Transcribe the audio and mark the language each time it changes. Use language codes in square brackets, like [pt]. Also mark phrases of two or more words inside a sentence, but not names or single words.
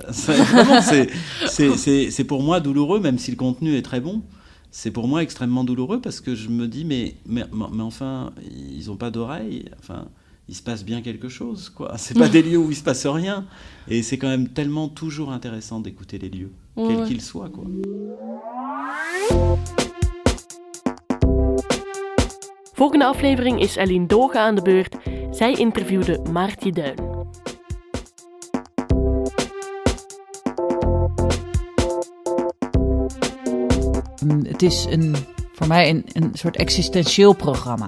[fr] Vraiment, c'est pour moi douloureux, même si le contenu est très bon. C'est pour moi extrêmement douloureux parce que je me dis mais enfin ils n'ont pas d'oreilles, enfin il se passe bien quelque chose, quoi. C'est pas des lieux où il se passe rien, et c'est quand même tellement toujours intéressant d'écouter les lieux, quels qu'ils soient, quoi. [nl] Volgende aflevering is Eline Doga aan de beurt. Zij interviewde Maartje Duin. Het is voor mij een soort existentieel programma.